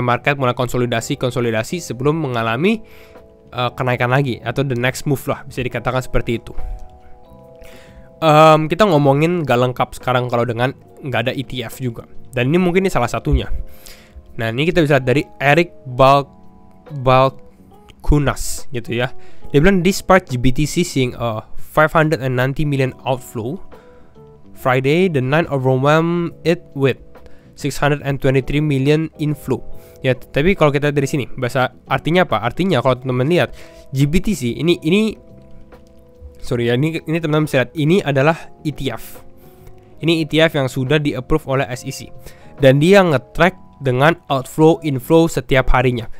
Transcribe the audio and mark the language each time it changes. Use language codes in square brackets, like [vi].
[id] Market mulai konsolidasi sebelum mengalami kenaikan lagi atau [en] the next move [id] lah, bisa dikatakan seperti itu. Kita ngomongin gak lengkap sekarang kalau dengan nggak ada ETF juga, dan ini mungkin ini salah satunya. Nah ini kita bisa lihat dari Eric Balkunas gitu ya. Dia bilang [en] despite GBTC seeing a 590 million outflow Friday, the night overwhelmed it with 623 million inflow. [id] Ya, tapi kalau kita dari sini bahasa artinya apa? Artinya kalau teman-teman lihat GBTC ini teman-teman bisa lihat ini adalah ETF. Ini ETF yang sudah di-approve oleh SEC. Dan dia nge-track dengan outflow inflow setiap harinya.